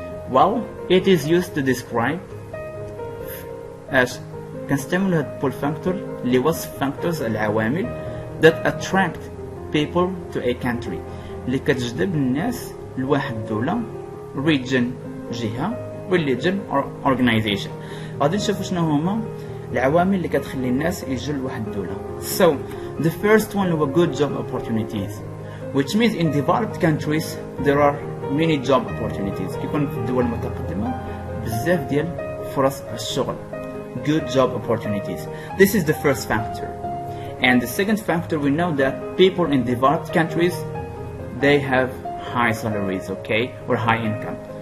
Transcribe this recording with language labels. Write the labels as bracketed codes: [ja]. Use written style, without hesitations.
[en] Well, it is used to describe as [ar] كنستعمل هاد [en] pull factor [ar] لوصف [en] factors [ar] العوامل [en] that attract people to a country [ar] اللي كتجذب الناس لواحد الدولة, [en] region [ar] جهة, [en] religion or organization. [ar] غادي نشوفوا شنو هما العوامل اللي كتخلي الناس يجوا لواحد الدولة. [en] So the first one [ar] هو [en] good job opportunities, which means in developed countries there are many job opportunities. [ar] كيكون في الدول المتقدمة بزاف ديال فرص الشغل. [en] Good job opportunities. This is the first factor. And the second factor, we know that people in developed countries they have high salaries, okay, or high income.